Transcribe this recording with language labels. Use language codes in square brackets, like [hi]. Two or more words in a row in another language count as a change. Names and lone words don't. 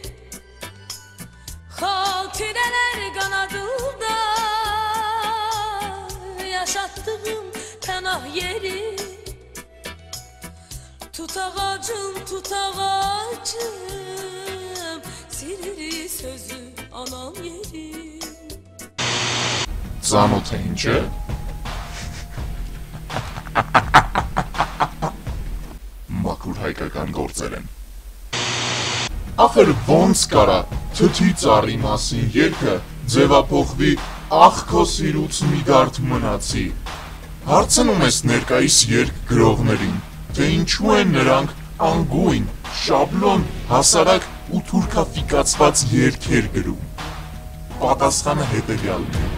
[az] Hatireler kanadında Yaşattığım pənah yeri Tut ağacım Silir sözü anam yerim [hy] Ծանոթ է ինչ է։ Մաքուր հայկական գործեր են։ Ախր ոնց կարա թթի ծառի մասին երգը ձևափոխվի ախ քո սիրուց մի դարդ մնացի։ Հարցնում ես ներկայիս երգ գրողներին, թե ինչու են նրանք անգույն, շաբլոն, հասարակ ու թուրքաֆիկացված երգեր գրում։ Պատասխանը հետևյալն է.